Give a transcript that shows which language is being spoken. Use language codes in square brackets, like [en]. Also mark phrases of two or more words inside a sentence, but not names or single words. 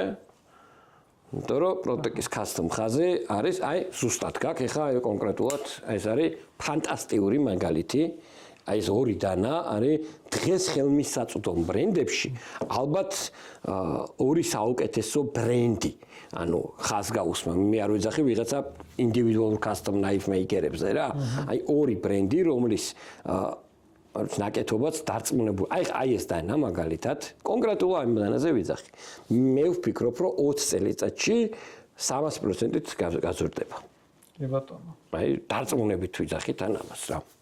[ka] იმიტომ რომ პროტეკის custom ხაზი არის, აი, ზუსტად გაქვს, ეხლა აი კონკრეტულად ეს არის ფანტასტიკური მაგალითი. აი ეს ორი დანა არის დღეს ხელმისაწვდომ ბრენდებში ალბათ ორი საუკეთესო ბრენდი. ანუ ხაზგაუსმა მე არ ვეძახი ვიღაცა ინდივიდუალურ [en] custom knife maker- [ka] ებზე რა. აი ორი ბრენდი, რომლის ნაკეთობაც დარწმუნებული. აი ეს დანა მაგალითად, კონკრეტულად ამ დანაზე ვიძახი. მე ვფიქრობ, რომ 20 წელიწადში 300%-ით გაზრდება. კი ბატონო. აი დარწმუნებით ვიძახით ან ამას რა.